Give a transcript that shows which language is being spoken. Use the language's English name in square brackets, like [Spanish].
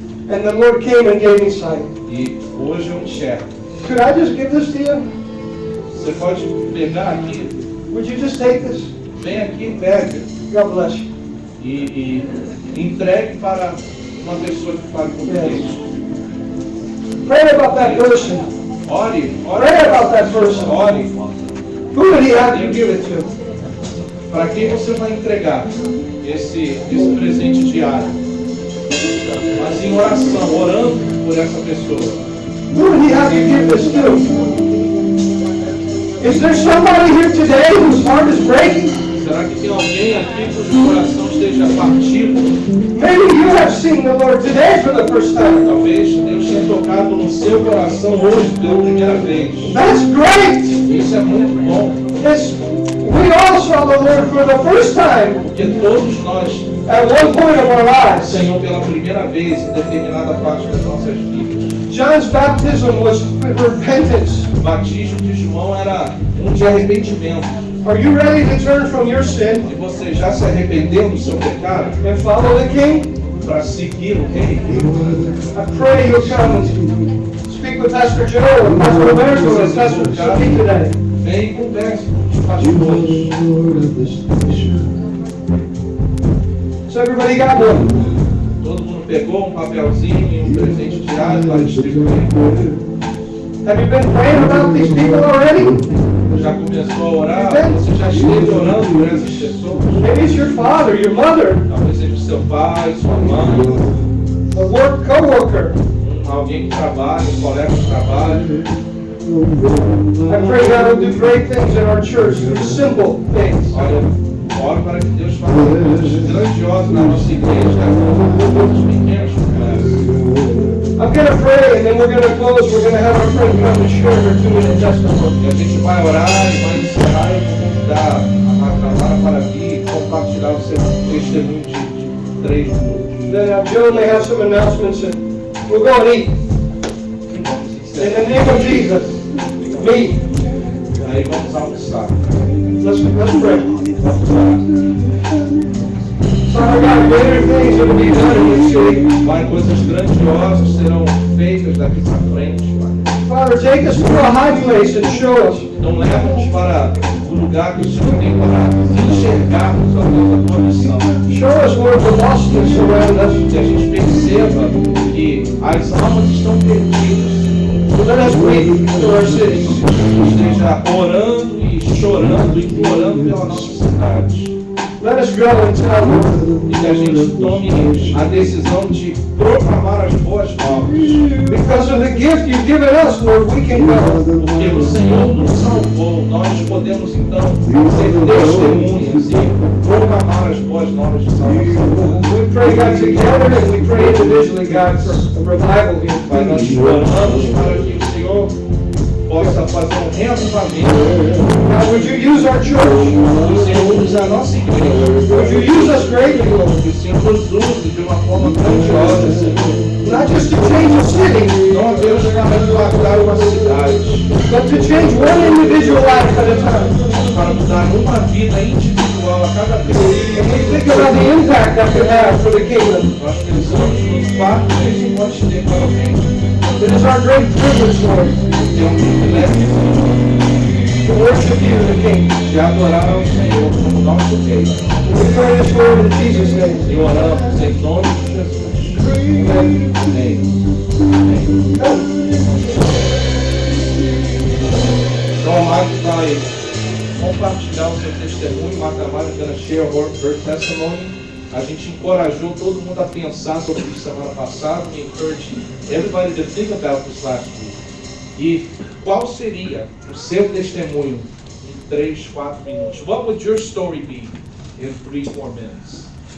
[English] And the Lord came and gave me sight. [Portuguese] E hoje eu enxergo. [English] Could I just give this to you? [Portuguese] Você pode pegar aqui, [English] Would you just take this? [Portuguese] vem aqui, pega [English] God bless you. [Portuguese] e entregue para uma pessoa que fale português. [English] Pray about that person. [Portuguese] Ore, [English] Pray about that person. [Portuguese] ore. [English] Who would he have you give it to? [Portuguese] Para quem você vai entregar esse presente diário? Mas em oração, orando por essa pessoa. [English] Who would he have you give this to? Is there somebody here today whose heart is breaking? [Portuguese] Será que tem alguém aqui cujo coração esteja partido? [English] Maybe you have seen the Lord today for the first time. [Portuguese] Talvez Deus tenha tocado no seu coração hoje pela primeira vez. [English] That's great. [Portuguese] Isso é muito bom, [English] We all saw the Lord for the first time [Portuguese] porque todos nós, [English] at one point of our lives. [Portuguese] Senhor, pela primeira vez em determinada parte das nossas vidas. [English] John's baptism was repentance. [Portuguese] O batismo de João era de arrependimento. [English] Are you ready to turn from your sin [Portuguese] E você já se arrependeu do seu pecado [English] and follow the King? [Portuguese] para seguir o Rei? [English] I pray you'll come and speak with Pastor Joe and Pastor Roberto and Pastor Sophie today. [Portuguese] Vem e converse com os pastores. [English] So everybody got one. [Portuguese] Todo mundo pegou um papelzinho e um presente diário para distribuir. [English] Have you been praying about these people already? [Portuguese] Já começou a orar? Você já esteve orando por essas pessoas? [English] Maybe it's your father, your mother, [Portuguese] Talvez seja seu pai, sua mãe, [English] a work co-worker. [Portuguese] alguém que trabalha, um colega de trabalho. [English] I pray God will do great things in our church, through simple things. [Portuguese] Olha, oro para que Deus faça coisas grandiosas na nossa igreja, com coisas pequenas como essa. [English] I'm going to pray and then we're going to close. We're going to have our friend come and share her 2-minute testimony. [Portuguese] E a gente vai orar e vai encerrar e eu vou convidar a Marta para vir e compartilhar o seu testemunho de 3 minutos. [English] Then Joe may have some announcements and we'll go and eat. In the name of Jesus, me. [Portuguese] Aí vamos almoçar. [English] Let's pray. [Portuguese] Vamos orar. [English] Father God, greater things will be done in this city. [Portuguese] Pai, coisas grandiosas serão feitas daqui para frente, Pai. [English] Father, take us to a high place and show us. [Portuguese] Então leva-nos para o lugar que o Senhor tem para enxergarmos a tua missão. [English] Show us where the lostness around us. [Portuguese] Que a gente perceba que as almas estão perdidas. [English] Let us weep for our cities. [Portuguese] Esteja orando e chorando, implorando pela nossa cidade. [English] Let us go and tell them. [Portuguese] E que a gente tome a decisão de proclamar as boas novas. [English] Because of the gift you've given us, Lord, we can go. [Portuguese] Porque o Senhor nos salvou, nós podemos então ser testemunhas e proclamar as boas novas de salvação. [English] We pray, God, together and we pray individually, God, for a revival here. [Portuguese] Pai, nós oramos para que o Senhor possa fazer um reavivamento. [English] God, would you use our church? [Portuguese] O Senhor usa a nossa igreja. [English] Would you use us greatly, Lord? [Portuguese] Que o Senhor nos use de uma forma grandiosa, Senhor. [English] Not just to change a city, [Portuguese] Não apenas para impactar uma cidade, [English] but to change one individual life at a time. [Portuguese] para mudar uma vida individual a cada vez. [English] And we think about the impact that could have for the kingdom. [Portuguese] Nós pensamos no impacto que isso pode ter para o reino. [English] It is our great privilege, Lord, [Portuguese] É um privilégio [English] to worship you, the King. [Portuguese] de adorar ao Senhor como nosso Rei. [English] We pray this, Lord, in Jesus' name. [Portuguese] E oramos em nome de Jesus. [English] Amen. [Portuguese] Amém. Amém. Então, a Marta vai compartilhar o seu testemunho. [English] Marta Amaro is going to share her testimony. [Portuguese] A gente encorajou todo mundo a pensar sobre isso semana passada. [English] We encouraged everybody to think about this last week. [Portuguese] E qual seria o seu testemunho em 3, 4 minutos? [English] What would your story be in 3, 4 minutes?